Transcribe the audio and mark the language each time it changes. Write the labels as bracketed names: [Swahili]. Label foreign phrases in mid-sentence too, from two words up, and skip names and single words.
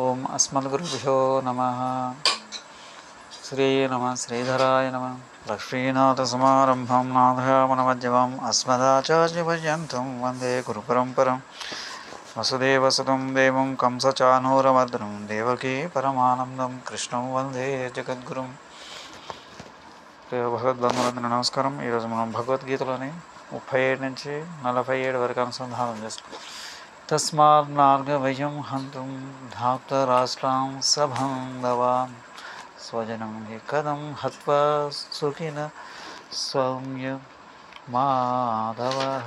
[Sanskrit] अस्मद्गुरुभ्यो नमः। श्रीधराय नमः। लक्ष्मीनाथसमारम्भां नाथयामनमध्यमाम् अस्मदाचार्यपर्यन्तं वन्दे गुरुपरम्परां। वसुदेवसुतं देवं कंसचानूरमर्दनं देवकी परमानन्दं कृष्णं వందే జగద్గురుం. [Telugu] ప్రియ భగవద్బంధువులందరికీ నమస్కారం. ఈరోజు మనం భగవద్గీతలోని 37 నుంచి 47 వరకు అనుసంధానం చేసుకుంటాం. [Sanskrit] తస్మాన్నార్గవయం హంతుం ధార్తరాష్ట్రాం సబాంధవాన్ స్వజనం కథం హత్వా సుఖిన సౌమ్య మాధవః.